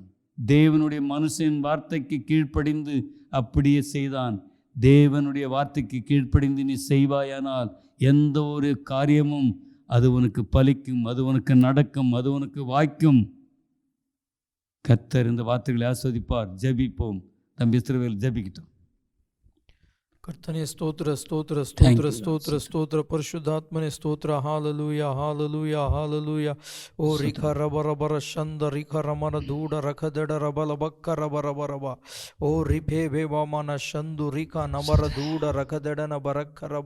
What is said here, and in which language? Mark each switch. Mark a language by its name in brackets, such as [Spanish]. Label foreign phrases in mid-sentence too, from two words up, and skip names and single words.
[Tamil] தேவனுடைய மனுஷன் வார்த்தைக்கு கீழ்ப்படிந்து அப்படியே செய்தான். தேவனுடைய வார்த்தைக்கு கீழ்ப்படிந்து நீ செய்வாயானால் எந்த ஒரு காரியமும் அது உனக்கு பலிக்கும், அது உனக்கு நடக்கும், அது உனக்கு வாய்க்கும். கர்த்தர் இந்த வார்த்தைகளை ஆஸ்வதிப்பார். ஜெபிப்போம். தம்பி இஸ்ரவேல் ஜெபிக்கிட்டோம். [Kannada] ಕರ್ತನೆ ಸ್ತೋತ್ರ ಸ್ತೋತ್ರ ಸ್ತೋತ್ರ ಸ್ತೋತ್ರ ಸ್ತೋತ್ರ ಪರಿಶುದ್ಧಾತ್ಮನೆ ಸ್ತೋತ್ರ. ಹಾಲಲೂಯ ಹಾಲಲೂಯ ಹಾಲಲೂಯ. ಓ ರಿಖ ರಬ ರಬರ ಶಂದ ರಿಖ ರಮನ ದೂಡ ರಖದಡ ರಬಲ ಬಕ್ಕ ರಬ ರಬ ರಬ. ಓ ರಿಫೆ ಬೇವಾಮನ ಶಂದು ರಿಖ ನಮರ ದೂಡ ರಖದಡನ ಬರಕ್ಕ ರಬ.